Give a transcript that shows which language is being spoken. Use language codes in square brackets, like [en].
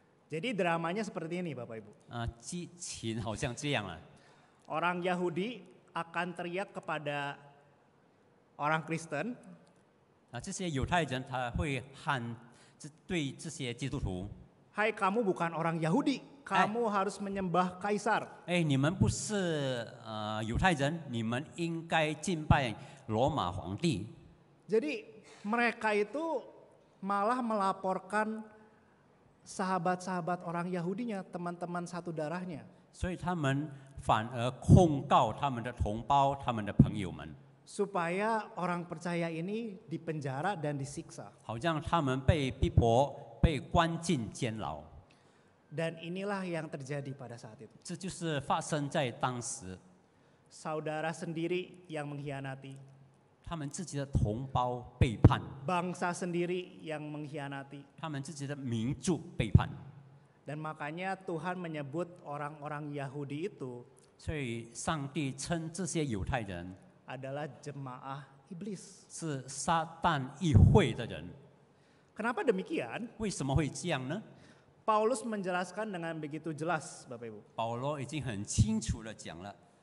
[id] Jadi dramanya seperti ini Bapak Ibu. [zh] 激情好像这样啊， [id] Orang Yahudi akan teriak kepada orang Kristen, [zh] 这些犹太人他会喊对这些基督徒， [id] "Hai kamu bukan orang Yahudi, kamu harus menyembah kaisar." [zh] 哎，你们不是犹太人，你们应该敬拜罗马皇帝。 [id] Jadi mereka itu malah melaporkan sahabat-sahabat orang Yahudinya, teman-teman satu darahnya. [zh] 所以他们反而控告他们的同胞、他们的朋友们， [id] Supaya orang percaya ini dipenjara dan disiksa. [zh] 好像他们被逼迫、被关进监牢。 [id] Dan inilah yang terjadi pada saat itu. [zh] 这就是发生在当时， [id] Saudara sendiri yang mengkhianati, [zh] 他们自己的同胞背叛， [id] bangsa sendiri yang mengkhianati. [zh] 他们自己的民族背叛。 [id] Dan makanya Tuhan menyebut orang-orang Yahudi itu [zh] 所以上帝称这些犹太人 [id] adalah jemaah iblis. [zh] 是撒旦议会的人。 [id] Kenapa demikian? [zh] 为什么会这样呢？ [id] Paulus menjelaskan dengan begitu jelas, Bapak Ibu. [zh] 保罗已经很清楚的讲了，